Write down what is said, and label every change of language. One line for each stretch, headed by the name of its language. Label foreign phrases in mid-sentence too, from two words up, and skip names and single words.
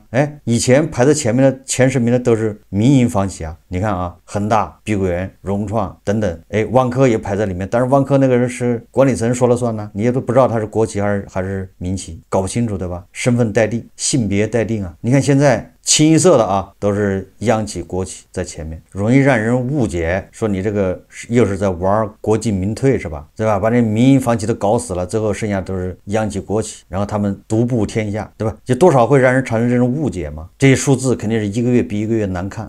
Chinese: 以前排在前面的前10名的都是民營房企你看恆大、碧桂園、融創等等，萬科也排在裡面，但是萬科那個人是管理層說了算呢，你也都不知道他是國企還是民企，搞不清楚对吧？身份待定，性別待定你看現在清一色的都是央企、國企在前面，容易讓人誤解，說你這個又是在玩國進民退是吧？對吧？把這民營房企都搞死了，最後剩下都是央企、國企，然後他們獨步天下，對吧？就多少會讓人產生這種誤解嘛。這些數字肯定是一個月比一個月難看。